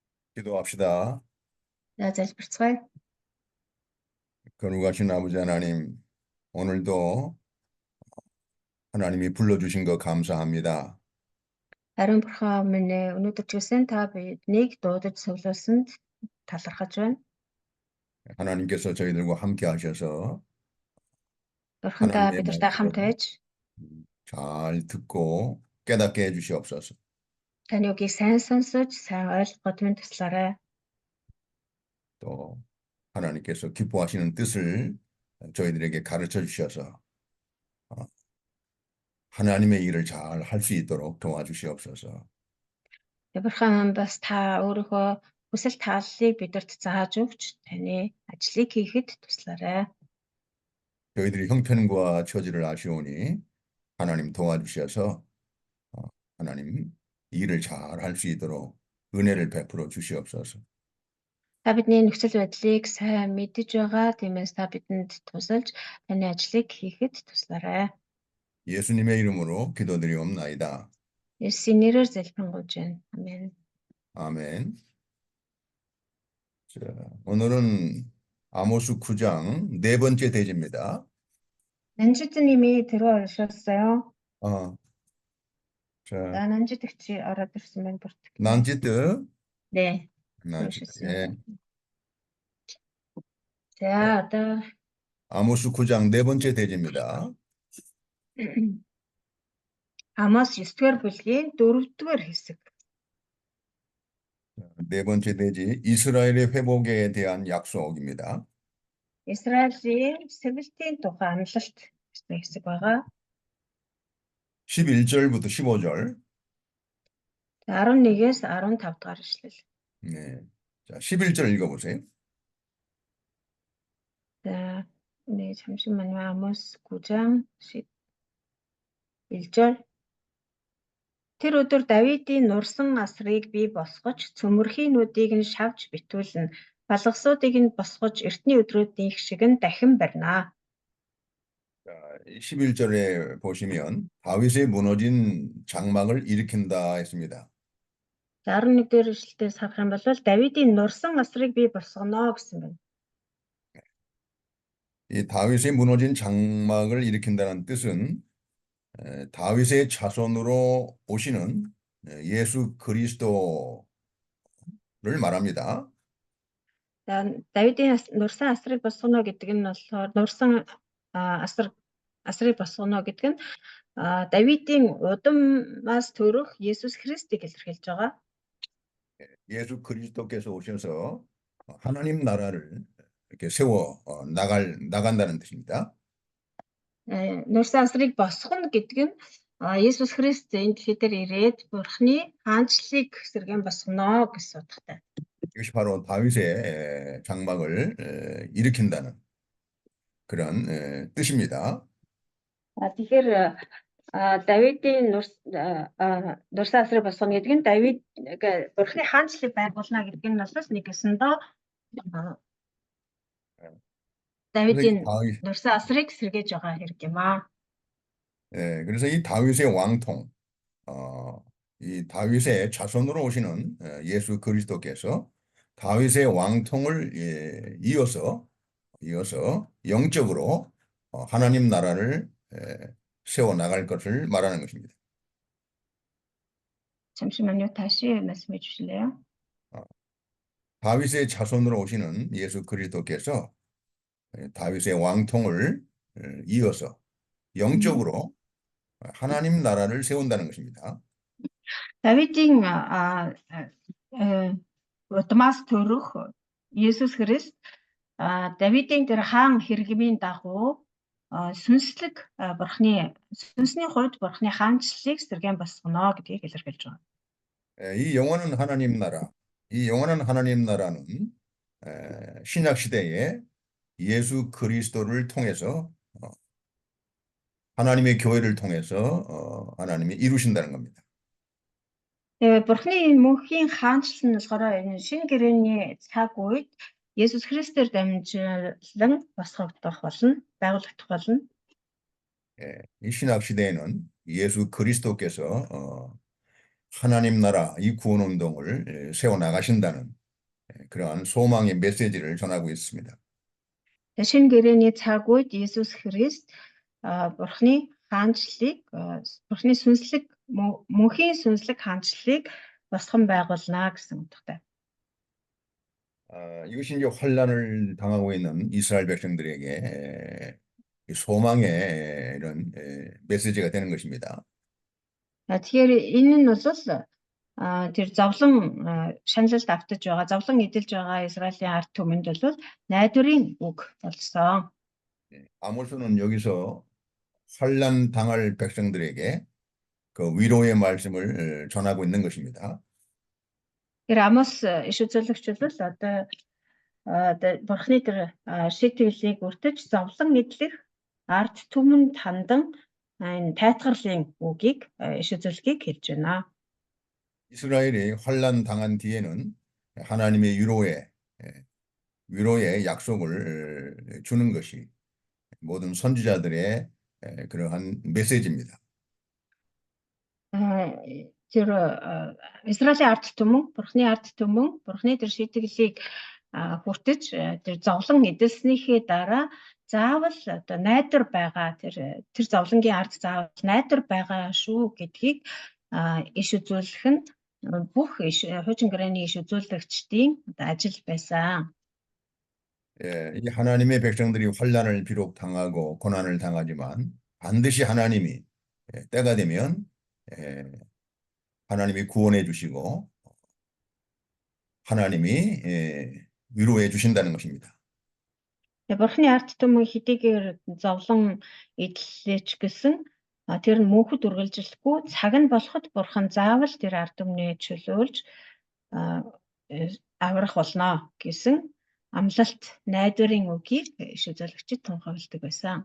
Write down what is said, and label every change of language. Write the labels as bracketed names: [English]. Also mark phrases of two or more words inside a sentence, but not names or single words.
[Korean] 기도합시다. [Mongolian] За залбирцгаая. [Korean] 거룩하신 아버지 하나님, 오늘도 하나님이 불러주신 거 감사합니다. [Mongolian] Ариун бурхан минь өнөөдөр ч гэсэн та биднийг дуудаж цуглуулсанд талархаж байна. [Korean] 하나님께서 저희들과 함께 하셔서 [Mongolian] Бурхан та [Korean] 하나님의 [Mongolian] бидэртэй хамт [Korean] 말씀 [Mongolian] байж [Korean] 잘 듣고 깨닫게 해주시옵소서. [Mongolian] таны үгийг сайн сонсож, сайн ойлгоход минь туслаарай. [Korean] 또 하나님께서 기뻐하시는 뜻을 저희들에게 가르쳐 주셔서 하나님의 일을 잘 할 수 있도록 도와주시옵소서. [Mongolian] Бурхан бас та өөрийнхөө хүсэл тааллыг бидэрт зааж өгч таны ажлыг хийхэд туслаарай. [Korean] 저희들이 형편과 처지를 아시오니 하나님 도와주셔서 하나님 일을 잘 할 수 있도록 은혜를 베풀어 주시옵소서. [Mongolian] Та бидний нөхцөл байдлыг сайн мэдэж байгаа. Тиймээс та бидэнд тусалж таны ажлыг хийхэд туслаарай. [Korean] 예수님의 이름으로 기도드리옵나이다. [Mongolian] Есүсийн нэрээр залбирanгуйж байна. Амен. [Korean] 아멘. 자, 오늘은 아모스 9장 네 번째 대지입니다. 난주님이 들어오셨어요. 자, 난주 득지 알아들었으면 버티기. 난지트. 네. 난지트. 예. 자, одоо 아모스 9장 네 번째 대지입니다. [Mongolian] Амос 9-р бүлгийн 4-р хэсэг. [Korean] 네 번째 대지 이스라엘의 회복에 대한 약속입니다. [Mongolian] Израилийн сэвэлтийн тухай амлалт гэсэн хэсэг байгаа. [Korean] 11절부터 15절. [Mongolian] 11-ээс 15 дахь ишлэл. [Korean] 네. 자, 11절 읽어보세요. За, 네, 잠시만요. 아모스 9장 11절. [Mongolian] Тэр өдөр Давидын нурсан асрыг бий босгож, цөмөрхийнүүдийг нь шавж битүүлнэ. Балгасуудыг нь босгож, эртний өдрүүдийнх шиг нь дахин барина. [Korean] 자, 11절에 보시면 다윗의 무너진 장막을 일으킨다 했습니다. [Mongolian] 11-р ишлэлээс харах юм бол Давидын нурсан асрыг бий босгоно гэсэн байна. [Korean] 이 다윗의 무너진 장막을 일으킨다는 뜻은 다윗의 자손으로 오시는 예수 그리스도를 말합니다. [Mongolian] Давидын нурсан асрыг босгоно гэдэг нь болохоор нурсан асрыг босгоно гэдэг нь Давидын удамаас төрөх Есүс Христийг илэрхийлж байгаа. [Korean] 예수 그리스도께서 오셔서 하나님 나라를 이렇게 세워 나간다는 뜻입니다. [Mongolian] Нурсан асрыг босгоно гэдэг нь Есүс Христ энэ дэлхий дээр ирээд Бурхны хаанчлалыг сэргэн босгоно гэсэн утгатай. [Korean] 이것이 바로 다윗의 장막을 일으킨다는 그런 뜻입니다. [Mongolian] Тэгэхээр Давидын нурсан асрыг босгоно гэдэг нь Давид Бурхны хаанчлалыг байгуулна гэдэг нь бас нэг гэсэндээ Давидын нурсан асрыг сэргээж байгаа хэрэг юм аа. [Korean] 예, 그래서 이 다윗의 왕통, 이 다윗의 자손으로 오시는 예수 그리스도께서 다윗의 왕통을 이어서 영적으로 하나님 나라를 세워 나갈 것을 말하는 것입니다. 잠시만요. 다시 말씀해 주실래요? 다윗의 자손으로 오시는 예수 그리스도께서 다윗의 왕통을 이어서 영적으로 하나님 나라를 세운다는 것입니다. [Mongolian] Давидын удмаас төрөх Есүс Христ Давидын тэр хаан хэрэгмийн дагуу сүнслэг сүнсний хувьд Бурхны хаанчлалыг сэргэн босгоно гэдгийг илэрхийлж байгаа. [Korean] 이 영원한 하나님 나라, 이 영원한 하나님 나라는 신약 시대에 예수 그리스도를 통해서 하나님의 교회를 통해서 하나님이 이루신다는 겁니다. [Mongolian] Бурхны мөнхийн хаанчлал нь болохоор энэ шинэ гэрээний цаг үед Есүс Христээр дамжуулан босгогдох болно, байгуулагдах болно. [Korean] 이 신약 시대에는 예수 그리스도께서 하나님 나라 이 구원 운동을 세워 나가신다는 그러한 소망의 메시지를 전하고 있습니다. [Mongolian] Шинэ гэрээний цаг үед Есүс Христ Бурхны хаанчлалыг Бурхны сүнслэг мөнхийн сүнслэг хаанчлалыг босгон байгуулна гэсэн утгатай. [Korean] 이것이 이제 환란을 당하고 있는 이스라엘 백성들에게 이 소망의 이런 메시지가 되는 것입니다. [Mongolian] Тэгэхээр энэ нь бол тэр зовлон шаналлалд автаж байгаа, зовлон эдэлж байгаа Израилийн ард түмэнд бол найдварын үг болсон. [Korean] 아모스는 여기서 환란 당할 백성들에게 그 위로의 말씀을 전하고 있는 것입니다. [Mongolian] Тэр Амос иш үзүүлэгч бол одоо Бурхны тэр шийтгэлийг өртөж зовлон эдлэх ард түмэнд хандан энэ тайтгарлын үгийг иш үзүүлгийг хэлж байна. [Korean] 이스라엘이 환란 당한 뒤에는 하나님의 위로의 약속을 주는 것이 모든 선지자들의 그러한 메시지입니다. [Mongolian] Тэр Израилийн ард түмэн, Бурхны ард түмэн, Бурхны тэр шийтгэлийг хүртэж тэр зовлон эдэлснийхээ дараа заавал одоо найдвар байгаа тэр зовлонгийн ард заавал найдвар байгаа шүү гэдгийг иш үзүүлэх нь бүх хуучин гэрээний иш үзүүлэгчдийн ажил байсан. [Korean] 이 하나님의 백성들이 환란을 비록 당하고 고난을 당하지만 반드시 하나님이 때가 되면 하나님이 구원해 주시고 하나님이 위로해 주신다는 것입니다. [Mongolian] Бурхны ард түмэн хэдийгээр зовлон эдлэж гэсэн тэр нь мөнхөд үргэлжилэхгүй цаг нь болоход Бурхан заавал тэр ард түмний чөлөөлж аврах болно гэсэн амлалт найдварын үгийг иш үзүүлэгчид тунхагладаг байсан.